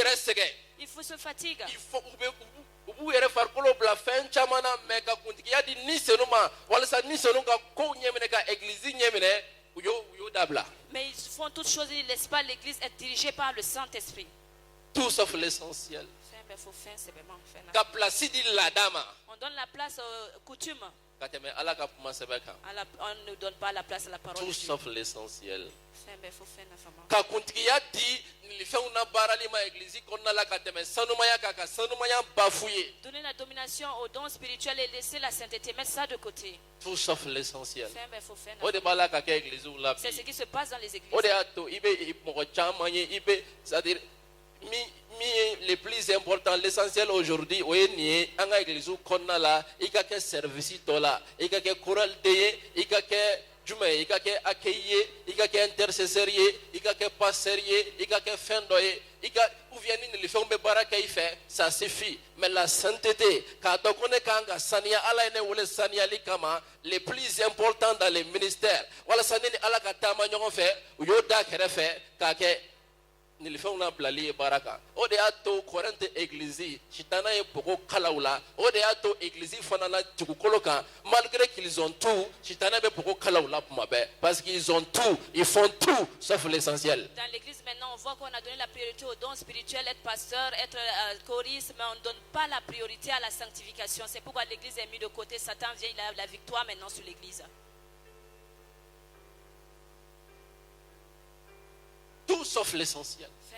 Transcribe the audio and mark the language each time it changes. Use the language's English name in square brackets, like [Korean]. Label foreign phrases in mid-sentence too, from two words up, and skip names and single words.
[French] Il faut se fatiguer. Mais ils font toutes choses, ils ne laissent pas l'église être dirigée par le Saint-Esprit. Tout sauf l'essentiel. [Bambara] Ka place di la dama. [French] On donne la place aux coutumes. On ne donne pas la place à la parole. Tout sauf l'essentiel. [Bambara] Ka kuntigiya di nilifɛnw na baarali ma église kɔnɔna la ka tɛmɛ sanumaya kan ka sanumaya bafouiller. [French] Donner la domination aux dons spirituels et laisser la sainteté, mettre ça de côté. Tout sauf l'essentiel. [Bambara] O de b'a la ka kɛ église la bi. [French] C'est ce qui se passe dans les églises. [Bambara] O de y'a to i bɛ mɔgɔ caman ye i bɛ [French] c'est-à-dire mi est le plus important, l'essentiel aujourd'hui [Bambara] o ye nin ye an ka église kɔnɔna la i ka kɛ service tɔ la i ka kɛ choralden ye i ka kɛ jumɛn ye i ka kɛ accueil ye i ka kɛ intercesseur ye i ka kɛ pasteur ye i ka kɛ fɛn dɔ ye i ka [French] ou bien [Bambara] ni nilifɛnw bɛ baara kɛ i fɛ [French] ça suffit mais la sainteté [Bambara] k'a dɔn ko ne kan ka saniya ala ye ne wele saniyali kama [French] les plus importants dans les ministères [Bambara] walasa ne ni ala ka taama ɲɔgɔn fɛ u y'o da kɛrɛfɛ k'a kɛ nilifɛnw na bilali ye baara kan o de y'a to Korinte église sitana ye bogo kalaw la o de y'a to église fana na dugukolo kan [French] malgré qu'ils ont tout [Bambara] sitana bɛ bogo kalaw la tuma bɛɛ [French] parce qu'ils ont tout ils font tout sauf l'essentiel. Dans l'église maintenant on voit qu'on a donné la priorité aux dons spirituels, être pasteur, être choriste, mais on ne donne pas la priorité à la sanctification. C'est pourquoi l'église est mise de côté. Satan vient, il a la victoire maintenant sur l'église. Tout sauf l'essentiel.